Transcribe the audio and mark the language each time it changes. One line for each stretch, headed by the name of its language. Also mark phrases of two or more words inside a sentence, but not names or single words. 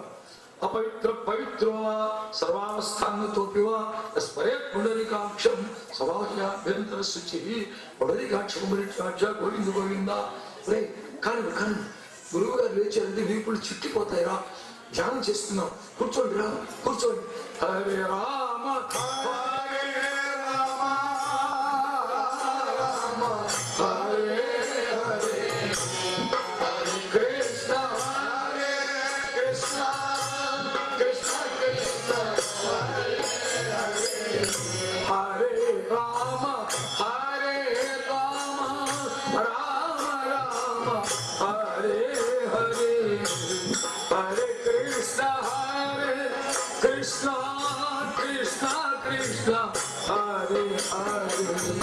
Sanskrit: అపవిత్ర పవిత్రోవా సర్వావస్థానతోపివా స్మరే పుండరీకాక్షం సమాజాభ్యంతర శుచి. పుండరీకాక్ష గోవింద గోవింద.
Telugu: కానీ గురువు గారు లేచారంటే వీపులు చిట్టిపోతాయిరా. ధ్యానం చేస్తున్నాం, కూర్చోండి రా, కూర్చోండి.
Sanskrit: హరే రామ హరే రామ రామ హరే హరే హరే కృష్ణ హరే కృష్ణ కృష్ణ కృష్ణ హరే హరే హరే రామ హరే రామ రామ రామ హరే హరే హరే కృష్ణ కృష్ణ కృష్ణ కృష్ణ హరే హరే.